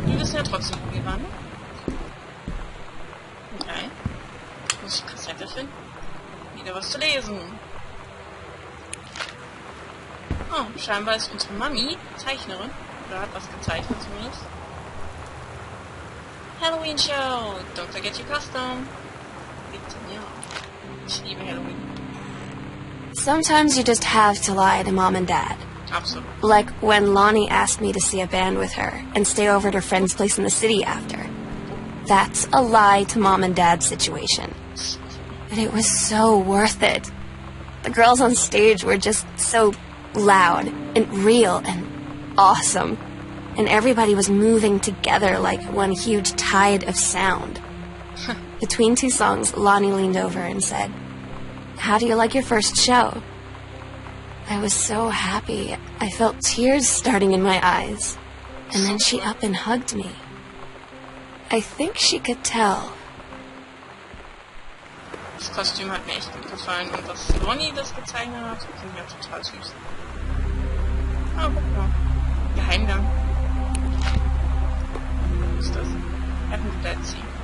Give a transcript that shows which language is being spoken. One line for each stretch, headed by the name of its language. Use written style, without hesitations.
German: Wir wissen ja trotzdem, wo wir waren. Okay. Muss ich Kassette finden? Wieder was zu lesen. Oh, scheinbar ist unsere Mami Zeichnerin. Oder hat was gezeichnet zumindest.
English: Halloween Show! Don't forget your costume!
German: Bitte, ja. Ich liebe Halloween.
English: Sometimes you just have to lie to Mom and Dad.
German: Absolut.
English: Like when Lonnie asked me to see a band with her and stay over at her friend's place in the city after. That's a lie to Mom and Dad situation. But it was so worth it. The girls on stage were just so loud and real and awesome. And everybody was moving together like one huge tide of sound. Between two songs, Lonnie leaned over and said, "How do you like your first show?" I was so happy. I felt tears starting in my eyes. And then she up and hugged me. I think she could tell.
German: Das Kostüm hat mir echt gut gefallen und dass Lonnie das gezeichnet hat, finde ich ja total süß. Ah, guck mal. Geheimgang. Was ist das?
English: Happen Dead Sea.